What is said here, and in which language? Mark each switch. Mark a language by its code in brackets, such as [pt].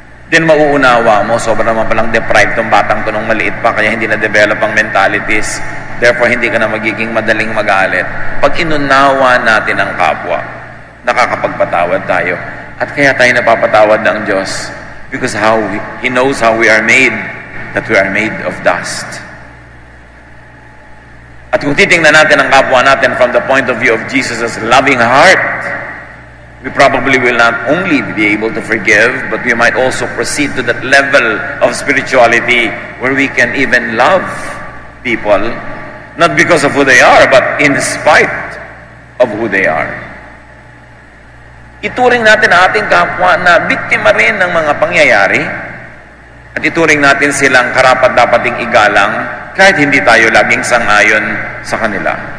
[tl] Then mauunawa mo, sobrang naman palang deprived tong batang to nung maliit pa, kaya hindi na-develop ang mentalities. Therefore, hindi ka na magiging madaling magalit. Pag inunawa natin ang kapwa, nakakapagpatawad tayo. At kaya tayo napapatawad ng Diyos. [en] Because He knows how we are made, that we are made of dust. [tl] At kung titingnan natin ang kapwa natin [en] from the point of view of Jesus' loving heart, we probably will not only be able to forgive, but we might also proceed to that level of spirituality where we can even love people, not because of who they are, but in spite of who they are. [tl] Ituring natin ang ating kapwa na biktima rin ng mga pangyayari, at ituring natin silang karapat-dapating igalang kahit hindi tayo laging sang-ayon sa kanila.